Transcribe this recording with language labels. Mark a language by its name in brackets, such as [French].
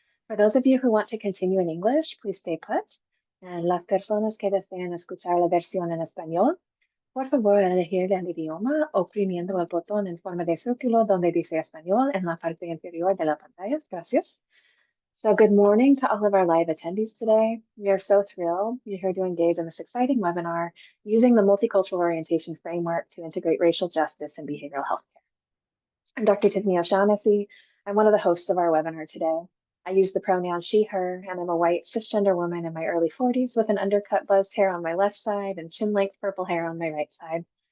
[English] For those of you who want to continue in English, please stay put. [Spanish] And las personas que desean escuchar la versión en español, por favor, elegir el idioma oprimiendo el botón en forma de círculo donde dice español en la parte inferior de la pantalla. Gracias. [English] So good morning to all of our live attendees today. We are so thrilled you're here to engage in this exciting webinar using the Multicultural Orientation framework to integrate racial justice and behavioral health care. I'm Dr. Tiffany O'Shaughnessy. I'm one of the hosts of our webinar today. I use the pronoun she, her, and I'm a white cisgender woman in my early 40s with an undercut buzzed hair on my left side and chin-length purple hair on my right side.